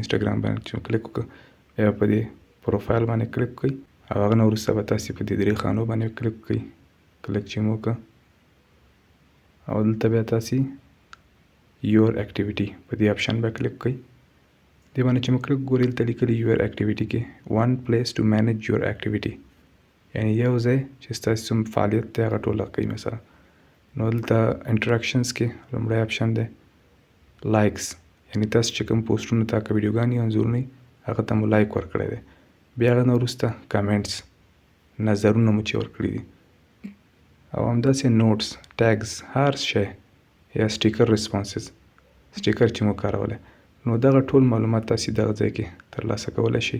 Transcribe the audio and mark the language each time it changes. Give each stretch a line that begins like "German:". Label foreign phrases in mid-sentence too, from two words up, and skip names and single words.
Pashto: انسټاګرام باندې چې کلیک وکړئ بیا په دې پروفایل باندې کلیک وکړئ او هغه نه وروسته به تاسې په دې درې خانو باندې کلیک وکړئ. کلیک چې مو وکړه او دلته بیا تاسې
English: your activity
Pashto: په دې اپشن به کلیک وکړئ. دې باندې چې مو کلیک ګورئ دلته لیکلي
English: your activity
Pashto: کې
English: one place to manage your activity
Pashto: یعنی یو ځای چې ستاسې څوم فعالیت دی هغه ټوله کوي. مثلا نو دلته انټراکشنز کې لومړی اپشن دی لایکس یعنی تاسو چې کوم پوسټونه تا که ویډیوګانې انځورونه هغه ته مو لایک ورکړی دی. بیا هغه نه وروسته کمنټس نظرونه مو چې ورکړي دي او همداسې نوټس ټیګز هر شی یا سټیکر ریسپانسز سټیکر چې مو کارولی نو دغه ټول معلومات تاسې دغه ځای کې ترلاسه کولی شئ.